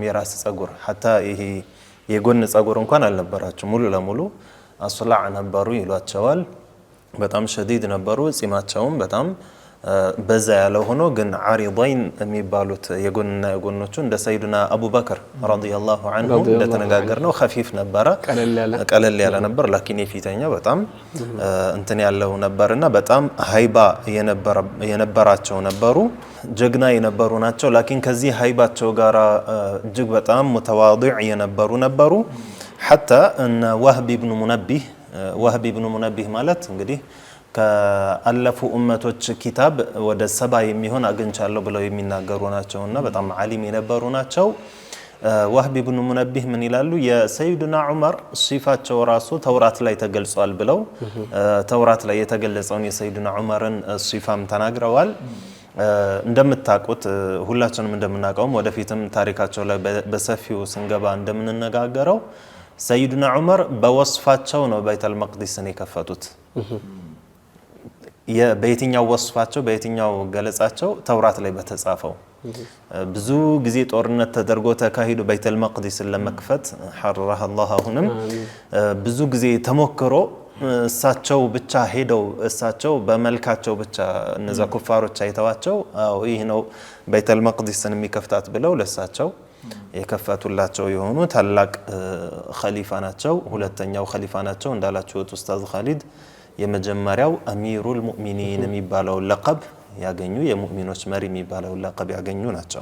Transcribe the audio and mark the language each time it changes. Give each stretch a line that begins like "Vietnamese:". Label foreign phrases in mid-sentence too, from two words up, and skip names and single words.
Amharic: የራስ ጸጉር hatta ይሄ የጎን ጸጉር እንኳን አልነበራቸውም ሙሉ ለሙሉ አስላዕ ነበሩ ይሏቸዋል በጣም ሸዲድ ነበሩ ጺማቸውም በጣም በዛ ያለው ሆኖ ግን ዓሪضين የሚባሉት የጎንና የጎኖቹ እንደ ሰይዱና አቡበክር
Arabic: رضي الله عنه
Amharic: እንደተነጋገርነው خفيف ነበረ ቀለል ያለ ነበር ላኪን የፊተኛው በጣም እንትን ያለው ነበርና በጣም ሃይባ የነበራቸው ነበሩ ጀግና የነበሩ ናቸው ላኪን ከዚህ ሃይባቸው ጋራ እጅግ በጣም متواضع የነበሩ ነበሩ
Arabic: حتى ان وهب
Amharic: ابن منبه ማለት እንግዲህ ከአለፉ ኡመቶች ኪታብ ወደ 70 የሚሆን አግኝቻለሁ ብለው የሚናገሩ ናቸውና በጣም ዓሊም የነበሩ ናቸው وهب ابن منبه ምን ይላሉ የሰይዱና ዑመር ሲፋቸው ራሱ ተውራት ላይ ተገልጿል ብለው ተውራት ላይ የተገለጸውን የሰይዱና ዑመርን ሲፋም ተናግረዋል እንደምታውቁት ሁላችንም እንደምናውቀው ወደፊትም ታሪካቸው ላይ በሰፊው ስንገባ እንደምንነጋገረው ሰይዱና ዑመር በወስፋቸው ነው ቤተል መቅዲስን የከፈቱት በየትኛው ወስፋቸው በየትኛው ገለጻቸው ተውራት ላይ በተጻፈው ብዙ ጊዜ ጦርነት ተደርጎ ተካሂዶ ቤተል መቅዲስን ለመክፈት
Arabic: حررها الله
Amharic: አሁንም ብዙ ጊዜ ተሞክሮ እሳቸው ብቻ ሄደው እሳቸው በመልካቸው ብቻ እነዛ ኩፋሮች አይተዋቸው አው ይሄ ነው ቤተል መቅዲስን የሚከፍታት ብለው ለሳቸው የከፈቱላቸው የሆኑ ታላቅ ኸሊፋ ናቸው ሁለተኛው ኸሊፋ ናቸው እንዳላችሁት ኡስታዝ ኻሊድ የመጀመሪያው
Arabic: أمير المؤمنين
Amharic: የሚባለው ለቀብ ያገኙ የሙእሚኖች መሪ የሚባለው ለቀብ ያገኙ ናቸው